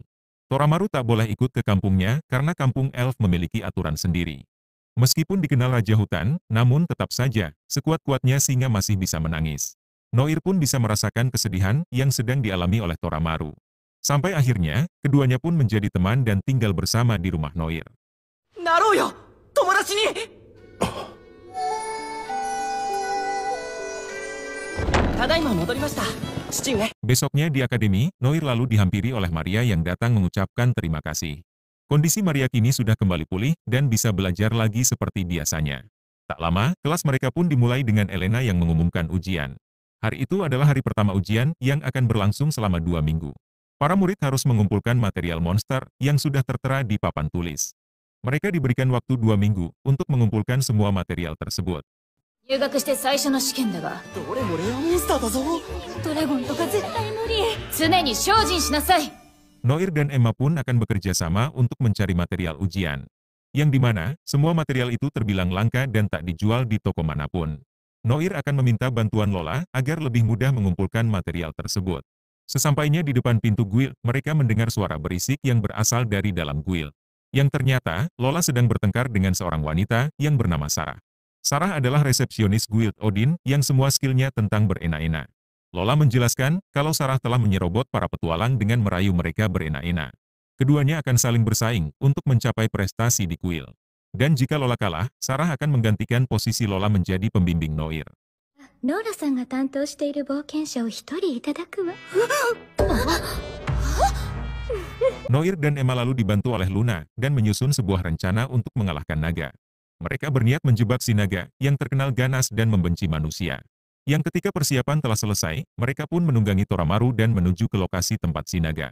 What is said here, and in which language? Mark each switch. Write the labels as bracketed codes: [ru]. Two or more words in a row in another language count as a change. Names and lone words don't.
[id] Toramaru tak boleh ikut ke kampungnya karena kampung elf memiliki aturan sendiri. Meskipun dikenal Raja Hutan, namun tetap saja, sekuat-kuatnya singa masih bisa menangis. Noir pun bisa merasakan kesedihan yang sedang dialami oleh Toramaru. Sampai akhirnya, keduanya pun menjadi teman dan tinggal bersama di rumah Noir. [ja] Naruyo, 友達に. ただいま戻りました、父上. [id] Besoknya di akademi, Noir lalu dihampiri oleh Maria yang datang mengucapkan terima kasih. Kondisi Maria kini sudah kembali pulih dan bisa belajar lagi seperti biasanya. Tak lama, kelas mereka pun dimulai dengan Elena yang mengumumkan ujian. Hari itu adalah hari pertama ujian yang akan berlangsung selama 2 minggu. Para murid harus mengumpulkan material monster yang sudah tertera di papan tulis. Mereka diberikan waktu 2 minggu untuk mengumpulkan semua material tersebut. [ja] 入学して最初の試験だが、どれもレアモンスターだぞ。ドラゴンとか絶対無理。常に精進しなさい。 [id] Noir dan Emma pun akan bekerja sama untuk mencari material ujian. Yang dimana, semua material itu terbilang langka dan tak dijual di toko manapun. Noir akan meminta bantuan Lola agar lebih mudah mengumpulkan material tersebut. Sesampainya di depan pintu guild, mereka mendengar suara berisik yang berasal dari dalam guild. Yang ternyata, Lola sedang bertengkar dengan seorang wanita yang bernama Sarah. Sarah adalah resepsionis guild Odin yang semua skillnya tentang berenak-enak. Lola menjelaskan kalau Sarah telah menyerobot para petualang dengan merayu mereka berenak-enak. Keduanya akan saling bersaing untuk mencapai prestasi di kuil. Dan jika Lola kalah, Sarah akan menggantikan posisi Lola menjadi pembimbing Noir. [ja] ローラさんが担当している冒険者を一人いただくわ。 [id] Noir dan Emma lalu dibantu oleh Luna dan menyusun sebuah rencana untuk mengalahkan naga. Mereka berniat menjebak si naga yang terkenal ganas dan membenci manusia. Yang ketika persiapan telah selesai, mereka pun menunggangi Toramaru dan menuju ke lokasi tempat si naga.